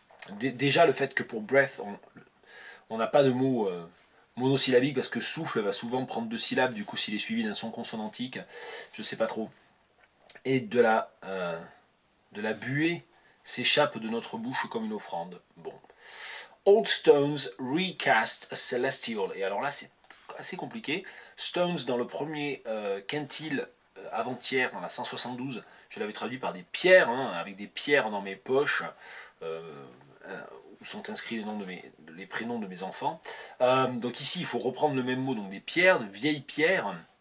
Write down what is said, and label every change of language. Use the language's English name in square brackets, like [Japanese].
[French] Déjà le fait que pour breath on n'a pas de mot monosyllabique, parce que souffle va souvent prendre 2 syllabes, du coup s'il est suivi d'un son consonantique, je sais pas trop. Et de la buée s'échappe de notre bouche comme une offrande. Bon. [English] Old stones recast as celestial. [French] Et alors là c'est assez compliqué. Stones dans le premier quintile avant-hier, dans la 172, je l'avais traduit par des pierres, hein, avec des pierres dans mes poches, où sont inscrits les prénoms de mes enfants. Donc ici, il faut reprendre le même mot, donc des pierres, de vieilles pierres.